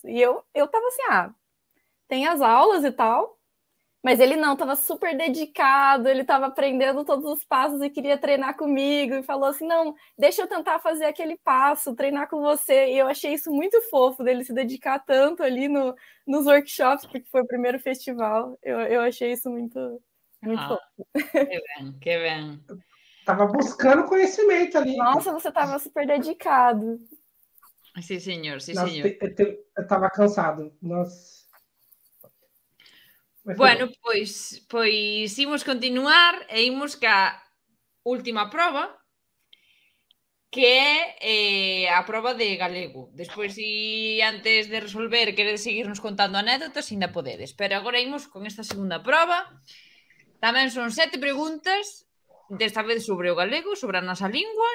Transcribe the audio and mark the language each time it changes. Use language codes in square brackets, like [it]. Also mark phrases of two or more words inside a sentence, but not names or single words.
[pt] E eu tava assim, tem as aulas e tal, mas ele não, estava super dedicado, ele estava aprendendo todos os passos e queria treinar comigo, e falou assim, não, deixa eu tentar fazer aquele passo, treinar com você, e eu achei isso muito fofo, dele se dedicar tanto ali nos workshops, porque foi o primeiro festival, eu achei isso muito fofo. Que bem. Tava buscando conhecimento ali. Nossa, você estava super dedicado. Sim, senhor, sim, Nossa, senhor. Eu tava cansado, nossa. [gl] Bueno, pois imos continuar e imos ca última proba, que é a proba de galego. Despois, se antes de resolver queredes seguirnos contando anécdotas, ainda podedes. Pero agora imos con esta segunda proba. Tamén son 7 preguntas, desta vez sobre o galego, sobre a nosa lingua.